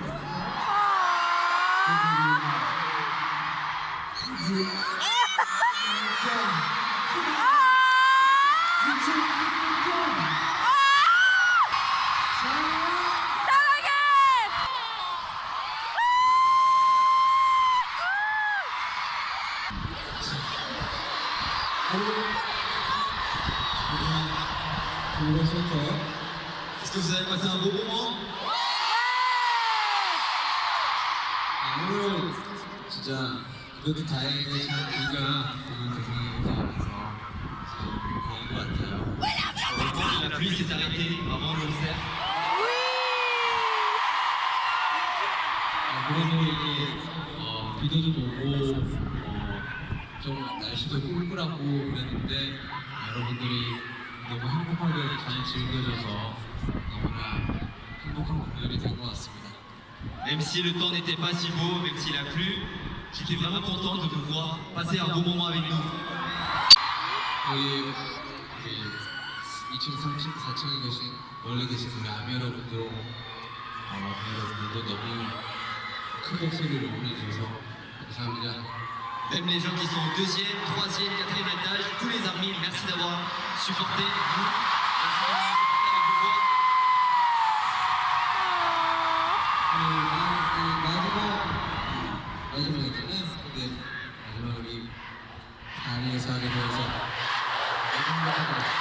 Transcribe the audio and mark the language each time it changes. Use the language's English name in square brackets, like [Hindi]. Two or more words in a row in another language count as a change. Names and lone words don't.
[French] Est-ce que vous avez passé un bon moment? [Korean] 오늘 진짜 그래도 다행히 잘 비가 오는 도중에 와서 다행인 것 같아요. [French] La pluie s'est arrêtée avant le concert. [Korean] 그래도 이게 비도 좀 오고 좀 날씨도 꿀꿀하고 그랬는데 여러분들이 너무 행복하게 잘 즐겨줘서 너무나 행복한 공연이 된 것 같습니다. [French] Même si le temps n'était pas si beau, même s'il a plu, j'étais vraiment content de vous voir passer un bon moment avec nous. [Korean] 여기 2층, 3층, 4층에 계신 원래 계신 우리 아미 여러분도 너무 큰 목소리를 보내주셔서 감사합니다. [French] Même les gens qui sont au deuxième, troisième, quatrième étage, tous les armées, merci d'avoir supporté nous. Merci d'avoir supporté avec vos voix. [Korean] 마지막에 있잖아요. 근데 마지막에 우리 다리에서 하게 되어서 너무 행복하더라고요.